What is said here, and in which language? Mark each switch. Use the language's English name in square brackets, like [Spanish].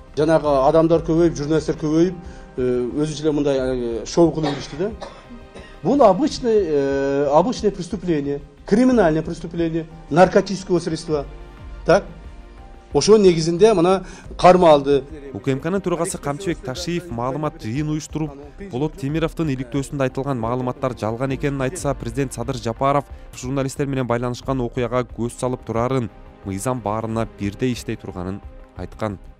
[Kyrgyz] Жанагы адамдар көбөйүп, журналисттер көбөйүп, өзүнчө мындай шоу кылып ишти да. [Russian] Бул обычное преступление, криминальное преступление, наркотического средства. Так? [Kyrgyz] Ошо негизинде мына карма алды. УКМКнын төрагасы Камчыбек Ташиев маалымат жыйын уюштуруп, Болот Темировдун иликтөөсүндө айтылган маалыматтар жалган экенин айтса, президент Садыр Жапаров журналисттер менен байланышкан окуяга көз салып турарын, мыйзам баарына бирдей иштей турганын айткан.